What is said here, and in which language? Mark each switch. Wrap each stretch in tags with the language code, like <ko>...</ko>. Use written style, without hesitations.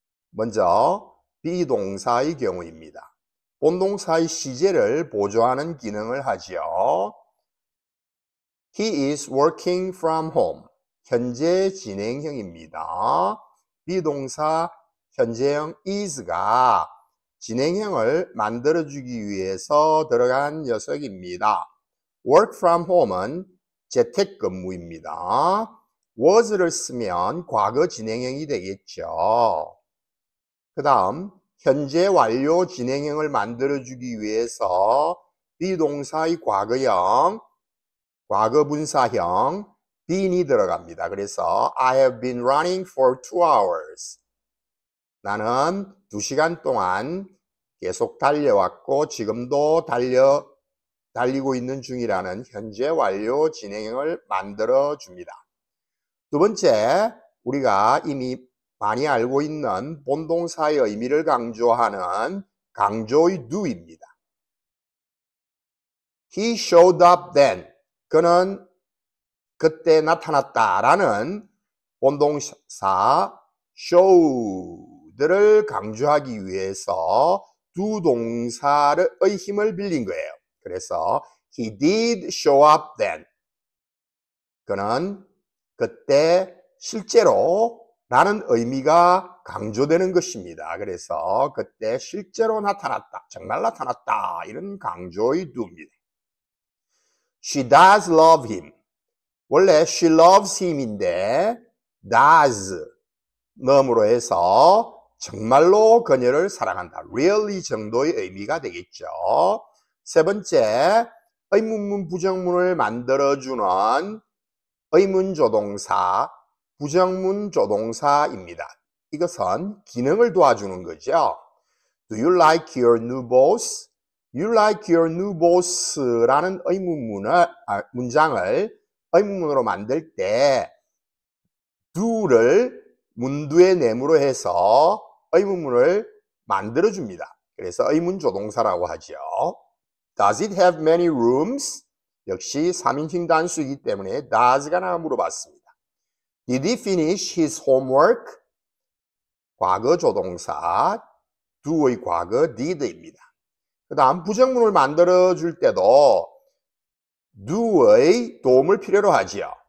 <ko>먼저 비동사의 경우입니다. 본동사의 시제를 보조하는 기능을 하지요.</ko> <en>He is working from home.</en> <ko>현재 진행형입니다. 비동사 현재형 is가 진행형을 만들어주기 위해서 들어간 녀석입니다. work from home은 재택근무입니다. was를 쓰면 과거 진행형이 되겠죠. 그 다음 현재 완료 진행형을 만들어주기 위해서 비동사의 과거형, 과거분사형, bean이 들어갑니다. 그래서</ko> <en>I have been running for 2 hours.</en> <ko>나는 2시간 동안 계속 달려왔고 지금도 달리고 있는 중이라는 현재 완료 진행형을 만들어줍니다. 두 번째, 우리가 이미 많이 알고 있는 본동사의 의미를 강조하는 강조의 do입니다.</ko> <en>He showed up then.</en> <ko>그는 그때 나타났다라는 본동사 show를 강조하기 위해서 두 동사의 힘을 빌린 거예요. 그래서</ko> <en>he did show up then.</en> <ko>그는 그때 실제로 라는 의미가 강조되는 것입니다. 그래서 그때 실제로 나타났다, 정말 나타났다 이런 강조의 do입니다.</ko> <en>She does love him.</en> <ko>원래</ko> <en>she loves him</en> <ko>인데 does 넘으로 해서 정말로 그녀를 사랑한다. really 정도의 의미가 되겠죠. 세 번째, 의문문 부정문을 만들어주는 의문조동사, 부정문조동사입니다. 이것은 기능을 도와주는 거죠.</ko> <en>Do you like your new boss? You like your new boss</en> <ko>라는 문장을 의문문으로 만들 때 do를 문두의 내무로 해서 의문문을 만들어줍니다. 그래서 의문조동사라고 하죠.</ko> <en>Does it have many rooms?</en> <ko>역시 3인칭 단수이기 때문에 does가 나와 물어봤습니다.</ko> <en>Did he finish his homework?</en> <ko>과거 조동사 do의 과거 did입니다. 그 다음 부정문을 만들어줄 때도 do의 도움을 필요로 하지요.</ko>